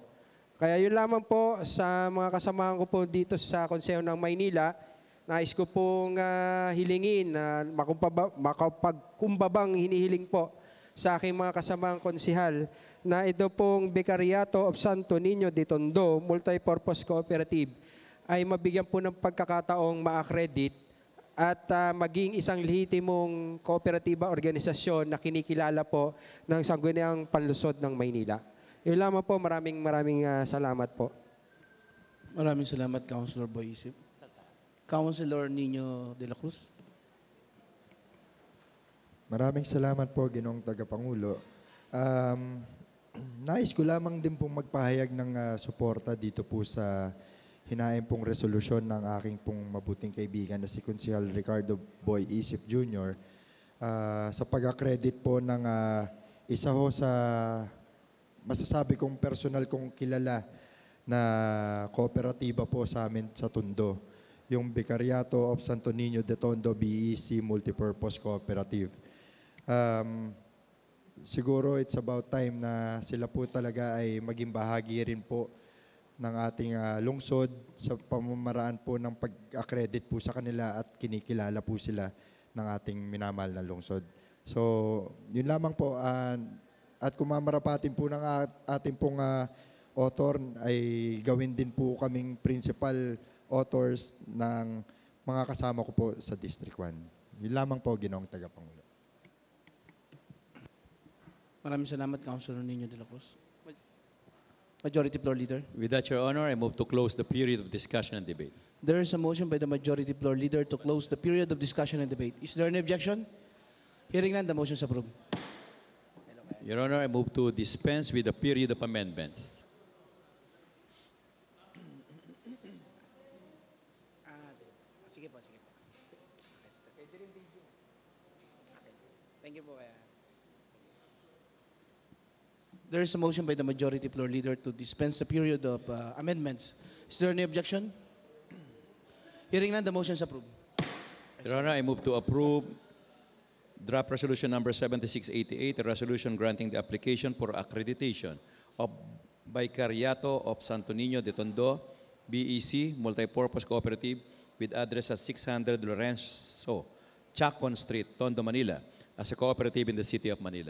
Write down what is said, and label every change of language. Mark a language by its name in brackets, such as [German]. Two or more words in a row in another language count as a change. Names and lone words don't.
[Filipino] Kaya yun lamang po sa mga kasamahan ko po dito sa Konseho ng Maynila, nais ko pong hilingin na makapagkumbabang hinihiling po sa aking mga kasamahang konsihal na ito pong Vicariato of Santo Niño de Tondo Multipurpose Cooperative ay mabigyan po ng pagkakataong ma-accredit at maging isang lehitimong kooperatiba organisasyon na kinikilala po ng Sangguniang Panlusod ng Maynila. Yun lamang po, maraming salamat po. Maraming salamat, Councilor Boy Isip. Councilor Nino de la Cruz. Maraming salamat po, Ginoong Tagapangulo. Nais ko lamang din pong magpahayag ng suporta dito po sa hinaing pong resolusyon ng aking pong mabuting kaibigan na si Konsehal Ricardo Boy Isip Jr. Sa pag-accredit po ng isa ho sa masasabi kong personal kong kilala na kooperatiba po sa amin sa Tondo, yung Vicariato of Santo Niño de Tondo BEC Multipurpose Cooperative. Siguro [English] it's about time [Filipino] na sila po talaga ay maging bahagi rin po ng ating lungsod sa pamamaraan po ng pag-accredit po sa kanila at kinikilala po sila ng ating minamahal na lungsod. So, yun lamang po. At kung mamarapatin po ng ating pong author, ay gawin din po kaming [English] principal authors [Filipino] ng mga kasama ko po sa District 1. Yun lamang po, Ginoong Tagapangulo. Maraming salamat, Councilor Nino de la Cruz. [English] Majority Floor Leader. With that, Your Honor, I move to close the period of discussion and debate. There is a motion by the Majority Floor Leader to close the period of discussion and debate. Is there any objection? Hearing none, the motion is approved. Your Honor, I move to dispense with the period of amendments. [Filipino] Sige po, sige po. [English] Thank you po. There is a motion by the Majority Floor Leader to dispense the period of amendments. Is there any objection? Hearing none, the motion is approved. Your Honor, I move to approve draft resolution number 7688, a resolution granting the application for accreditation of Vicariato of Santo Niño de Tondo, BEC, Multipurpose Cooperative, with address at 600 Lorenzo Chacon Street, Tondo, Manila, as a cooperative in the City of Manila.